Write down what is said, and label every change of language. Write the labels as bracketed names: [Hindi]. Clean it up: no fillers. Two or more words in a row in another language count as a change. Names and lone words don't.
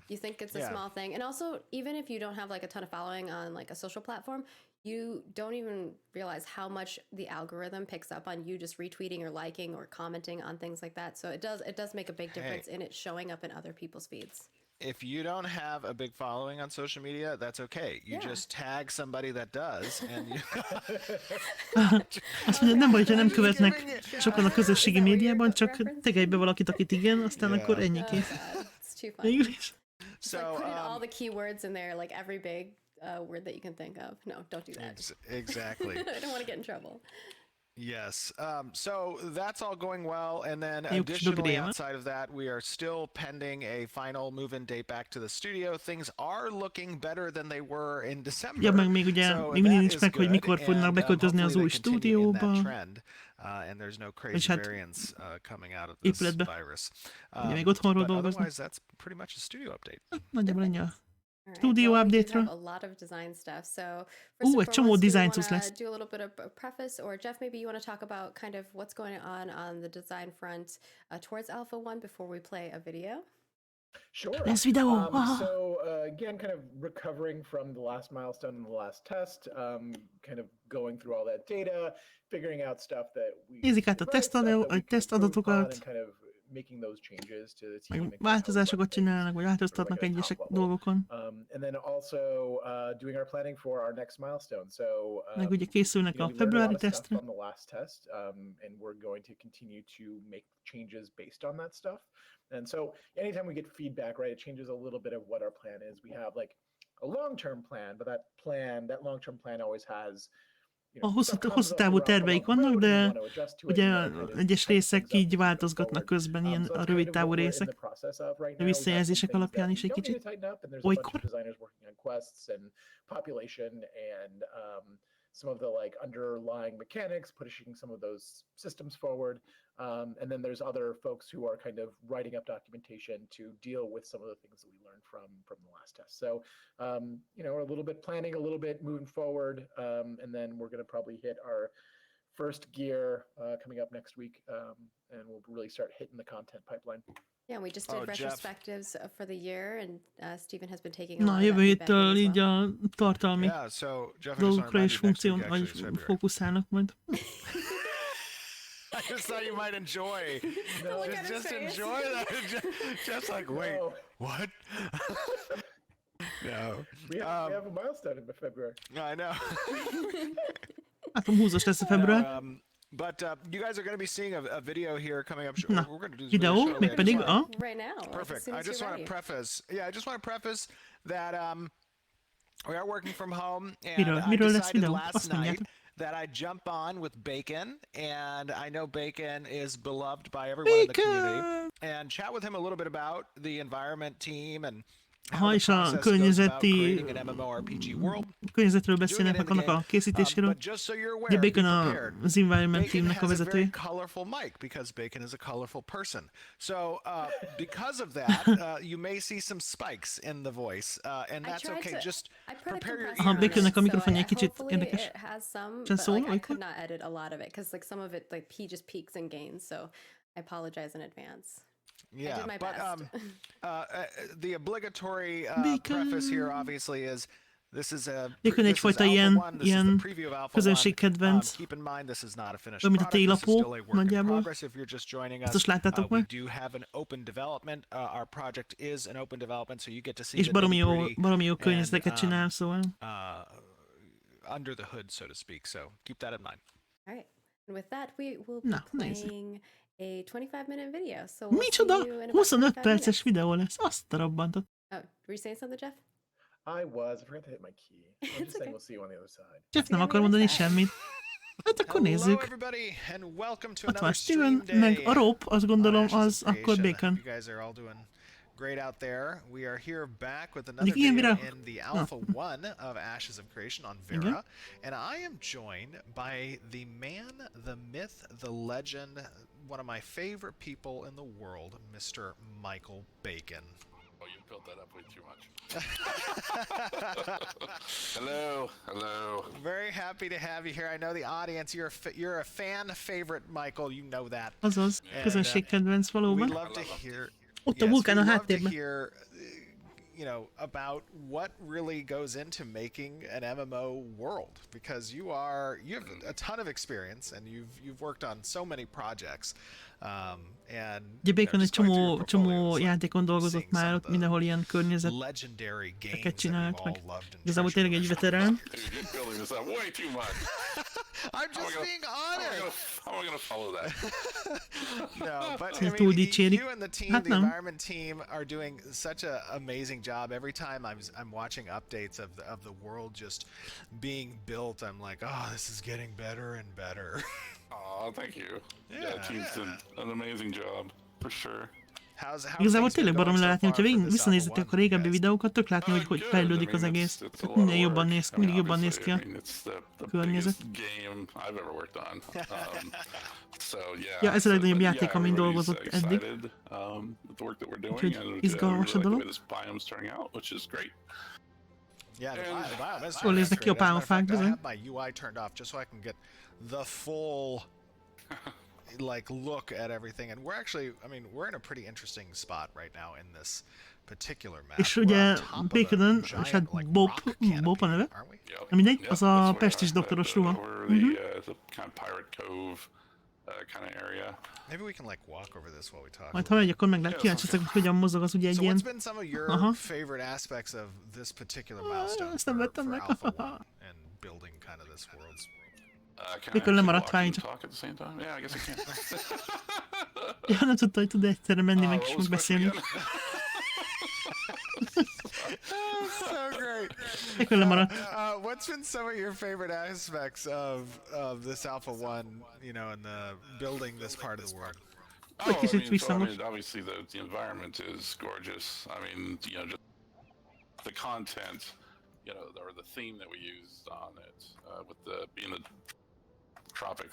[English] You think it's a small thing, and also even if you don't have like a ton of following on like a social platform, you don't even realize how much the algorithm picks up on you just retweeting or liking or commenting on things like that. So it does make a big difference in it showing up in other people's feeds. If you don't have a big following on social media, that's okay. You just tag somebody that does, and you... [Hungarian] Azt mondja, nem baj, ha nem követnek sokan a közösségi médiában, csak tegelj be valakit, akit igen, aztán akkor ennyi kész. [English] It's too funny. So like put in all the keywords in there, like every big word that you can think of. No, don't do that. Exactly. I don't want to get in trouble. Yes. So that's all going well. And then additionally, outside of that, we are still pending a final move-in date back to the studio. Things are looking better than they were in December. [Hungarian] Ja, meg még ugye még mindig nincs meg, hogy mikor fognak beköltözni az új stúdióba. [English] And there's no crazy variants coming out of this virus. [Hungarian] Még otthonról dolgoznak. [English] Otherwise, that's pretty much a studio update. [Hungarian] Nagyjából ennyi a [English] studio update- [Hungarian] ről. [English] A lot of design stuff. So [Hungarian] egy csomó design cucc lesz. [English] Do a little bit of a preface, or Jeff, maybe you want to talk about kind of what's going on the design front towards Alpha 1 before we play a video? Sure. This video. So again, kind of recovering from the last milestone in the last test, kind of going through all that data, figuring out stuff that we [Hungarian] nézik át a tesztadatokat, [English] kind of making those changes to the team. [Hungarian] Változásokat csinálnak, vagy változtatnak egyesek dolgokon. [English] And then also doing our planning for our next milestone. So [Hungarian] meg ugye készülnek a februári tesztre. [English] On the last test, and we're going to continue to make changes based on that stuff. And so anytime we get feedback, right, it changes a little bit of what our plan is. We have like a long-term plan, but that long-term plan always has [Hungarian] a hosszú távú terveik vannak, de ugye egyes részek így változgatnak közben, ilyen a rövid távú részek, a visszajelzések alapján is egy kicsit. Olykor. [English] Some of the like underlying mechanics, pushing some of those systems forward. And then there's other folks who are kind of writing up documentation to deal with some of the things that we learned from the last test. So, we're a little bit planning, a little bit moving forward. And then we're going to probably hit our first gear coming up next week. And we'll really start hitting the content pipeline. Yeah, we just did retrospectives for the year, and Stephen has been taking a lot of [Hungarian] jövő héttől így a tartalmi dolgokra és fókuszálnak majd. [English] I just thought you might enjoy. No, just enjoy that. Just like, wait, what? No. We have a milestone in February. I know. [Hungarian] Hát húzós lesz a február. [English] But you guys are going to be seeing a video here coming up. [Hungarian] Na, [English] we're going to do this [Hungarian] videó, még pedig, [English] right now. Perfect. I just want to preface that we are working from home, and I decided last night that I jump on with Bacon, and I know Bacon is beloved by everyone in the community, and chat with him a little bit about the environment team and [Hungarian] és a környezetről beszélnek, meg annak a készítéséről. Ugye Bacon az Environment Teamnek a vezetője. [English] Colorful mic, because Bacon is a colorful person. So because of that, you may see some spikes in the voice, and that's okay. Just prepare your ears. [Hungarian] Baconnek a mikrofonja egy kicsit érdekes. Csak szól, [English] I could not edit a lot of it, because like some of it, like he just peaks and gains, so I apologize in advance. Yeah, but the obligatory preface here obviously is [Hungarian] Gyakran egyfajta ilyen közönségkedvenc. Olyan, mint a télapó, nagyjából. Ezt láttátok meg? És baromi jó környezeteket csinál, szóval. [English] Under the hood, so to speak. So keep that in mind. All right. And with that, we will be playing a 25-minute video. So we'll [Hungarian] Micsoda? [English] see you in about [Hungarian] 25 perces videó lesz. Azt a rabbantot. [English] Oh, were you saying something, Jeff? I was. I forgot to hit my key. I'm just saying we'll see you on the other side. [Hungarian] Jeff nem akar mondani semmit. Hát akkor nézzük. Ott van Steven, meg a Rob, azt gondolom, az akkor Bacon. [English] Great out there. We are here back with another video in the Alpha 1 of Ashes of Creation on Vera. And I am joined by the man, the myth, the legend, one of my favorite people in the world, Mr. Michael Bacon. Oh, you built that up way too much. Hello, hello. Very happy to have you here. I know the audience, you're a fan favorite, Michael, you know that. [Hungarian] Azaz, közönségkedvenc valóban. [English] We'd love to hear... [Hungarian] Ott a vulkán a háttérben. [English] Hear, you know, about what really goes into making an MMO world, because you have a ton of experience and you've worked on so many projects. [Hungarian] Ugye Bacon egy csomó játékon dolgozott már, ott mindenhol ilyen környezeteket csinált, meg igazából tényleg egy veterán. [English] I'm just being honest. How am I gonna follow that? No, but I mean, you and the team, the environment team, are doing such an amazing job. Every time I'm watching updates of the world just being built, I'm like, oh, this is getting better and better. Oh, thank you. Yeah, team's done an amazing job, for sure. [Hungarian] Igazából tényleg baromi látni, hogyha visszanézzetek a régebbi videókat, tök látni, hogy fejlődik az egész. Minden jobban néz ki, mindig jobban néz ki a környezet. Ja, ez a legnagyobb játék, amin dolgozott eddig. Úgyhogy izgalmas a dolog. Jól néznek ki a pálmafák, bizony. [English] Like look at everything, and we're actually, I mean, we're in a pretty interesting spot right now in this particular map. [Hungarian] És ugye Baconon, és hát Bob a neve, mindegy, az a pestis doktoros ruha. [English] Maybe we can like walk over this while we talk. [Hungarian] Majd ha megy, akkor meg lehet kíváncsiak, hogy hogyan mozog az ugye egy ilyen... [English] So what's been some of your favorite aspects of this particular milestone for Alpha 1 and building kind of this world's... [Hungarian] Mikor lemaradt rá így. Ja, nem tudta, hogy tud egyszerre menni meg és megbeszélni. [English] So great. [Hungarian] Mikor lemaradt. [English] What's been some of your favorite aspects of this Alpha 1, you know, and the building this part of the world? Obviously the environment is gorgeous. I mean, you know, just the content, you know, or the theme that we used on it, with being the tropics.